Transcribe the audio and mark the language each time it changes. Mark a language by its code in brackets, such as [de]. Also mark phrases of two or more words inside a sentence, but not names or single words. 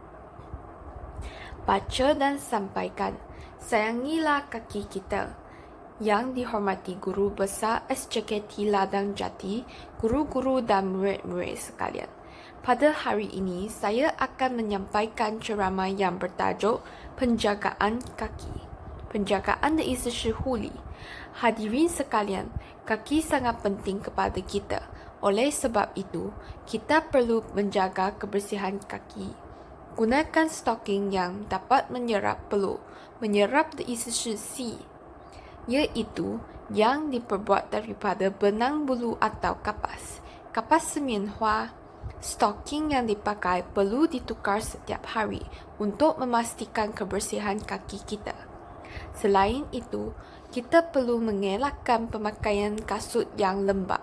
[ms] Baca dan sampaikan. Sayangilah kaki kita. Yang dihormati guru besar SJKT Ladang Jati, guru-guru dan murid-murid sekalian. Pada hari ini, saya akan menyampaikan ceramah yang bertajuk Penjagaan Kaki. Penjagaan [zh] 的意思是护理。 [ms] Hadirin sekalian, kaki sangat penting kepada kita. Oleh sebab itu, kita perlu menjaga kebersihan kaki. Gunakan stocking yang dapat menyerap peluh. Menyerap [zh] 的意思是吸。 [ms] iaitu yang diperbuat daripada benang bulu atau kapas. Kapas semianhua. Stocking yang dipakai perlu ditukar setiap hari untuk memastikan kebersihan kaki kita. Selain itu, kita perlu mengelakkan pemakaian kasut yang lembab.